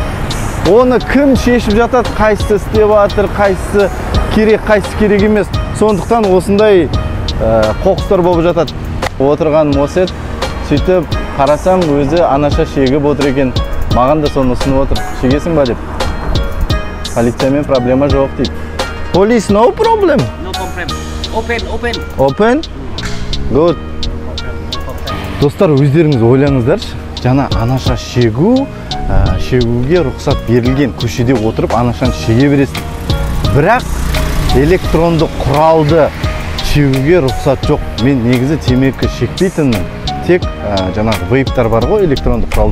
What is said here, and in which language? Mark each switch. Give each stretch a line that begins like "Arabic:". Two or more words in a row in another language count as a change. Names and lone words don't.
Kazakh: Оны кім шешіп жатады, қайсысы істеп жатыр, қайсысы керек емес. Сондықтан осындай қоқыстар болып жатады. Отырғаным осы еді. Сөйтіп қарасам өзі анаша шегіп отыр екен. Маған да соны ұсынып отыр. Шегесің ба деп. Полициямен проблема жоқ дейді.
English: Police, no problem. No problem. Open. Open? Good.
Kazakh: Достар, өздеріңіз ойлаңыздаршы. Жана анаша шегуге рұқсат берілген. Көшеде отырып анашаны шеге бересіз. Бірақ электронды құралды шегуге рұқсат жоқ. Мен негізі темекі шекпейтінмін. Тек жаңағы вейптар бар ғой, электронды құралдар.